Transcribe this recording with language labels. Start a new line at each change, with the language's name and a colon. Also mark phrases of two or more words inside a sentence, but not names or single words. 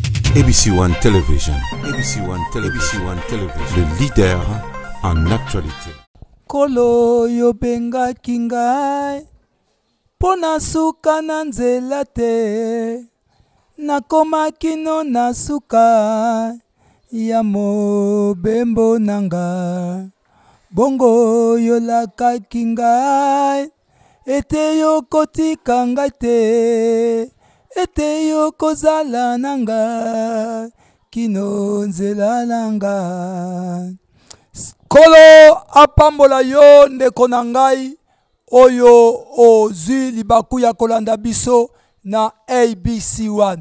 French: ABC One Television. ABC One Television. ABC One Television. Le leader en actualité.
Lingala: Kolo yobenga kingai pona suka na nzela te nakoma kino na suka ya mobembo nanga bongo yolaka kingai ete yokotika ngai te ete yokozala nanga kino nzela nanga Kolo apambola yo ndeko na ngai oyo ozwi libaku ya kolanda biso na ABC1.